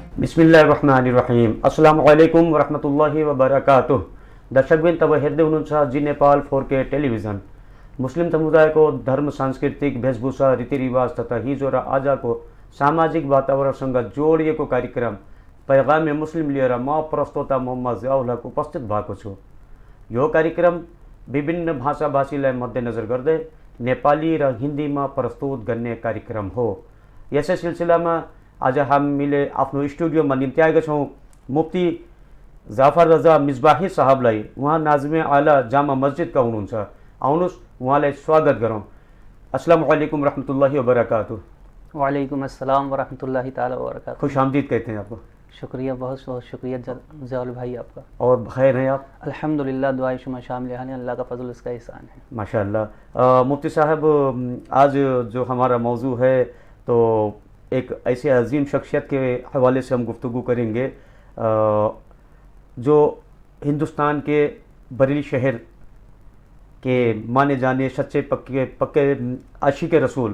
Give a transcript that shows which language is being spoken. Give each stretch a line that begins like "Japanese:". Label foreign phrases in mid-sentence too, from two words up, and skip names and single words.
Arabic: بسم الله الرحمن الرحيم السلام عليكم ورحمة الله وبركاته.
Nepali: दर्शकबिन तब हेर्दै हुनुहुन्छ जी नेपाल 4K टेलिभिजन। मुस्लिम समुदायको धर्म, सांस्कृतिक वेशभूषा, रीतिरिवाज तथा हिजो र आजको सामाजिक वातावरणसँग जोडिएको कार्यक्रम पैगामे मुस्लिम लिएर म प्रस्तोता मोहम्मद जियाउल हक उपस्थित भएको छु। यो कार्यक्रम विभिन्न भाषाभाषीलाई मध्यनजर गर्दै नेपाली र हिन्दीमा प्रस्तुत गर्ने कार्यक्रम हो। यसै सिलसिलामा आज हामीले आफ्नो स्टुडियोमा निम्ति आएका छौँ मुफ्ती जाफर रजा मिसबाही साहबलाई। उहाँ नाज़िमे आला जामा मस्जिदका हुनुहुन्छ। आउनुहोस् उहाँलाई स्वागत गरौँ।
Arabic: السلام عليكم رحمة الله وبركاته. وعليكم السلام ورحمة الله تعالى وبركاته.
Urdu: خوش آمدید کہتے ہیں آپ کو. شکریہ، بہت بہت شکریہ ضیاءال بھائی آپ کا. اور خیر ہیں آپ? الحمدللہ، دعائے شما شامل ہیں، اللہ کا فضل اس کا احسان ہے. ماشاءاللہ. مفتی صاحب، آج جو ہمارا موضوع ہے تو ایک ایسے عظیم شخصیت کے حوالے سے ہم گفتگو کریں گے جو ہندوستان کے بریلی شہر کے مانے جانے سچے پکے عاشق رسول,